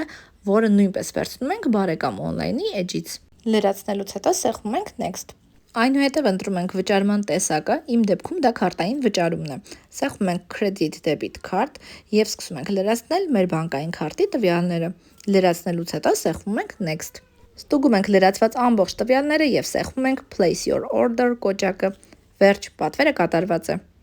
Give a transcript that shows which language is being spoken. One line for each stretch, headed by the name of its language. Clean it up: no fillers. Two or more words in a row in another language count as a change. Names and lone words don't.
Armenian: որը նույնպես վերցնում ենք բարեկամ on-line-ի էջից։ Լրացնելուց հետո սեղմում ենք Next։ Այնուհետև ընտրում ենք վճարման տեսակը, իմ դեպքում դա քարտային վճարումն է։ Սեղմում ենք
English: Credit Debit Card
Armenian: եւ սկսում ենք լրացնել մեր բանկային քարտի տվյալները։ Լրացնելուց հետո սեղմում ենք Next։ Ստուգում ենք լրացված ամբողջ տվյալները եւ սեղմում ենք
English: Place your order
Armenian: կոճակը։ Վերջ, պատվերը կատարված է։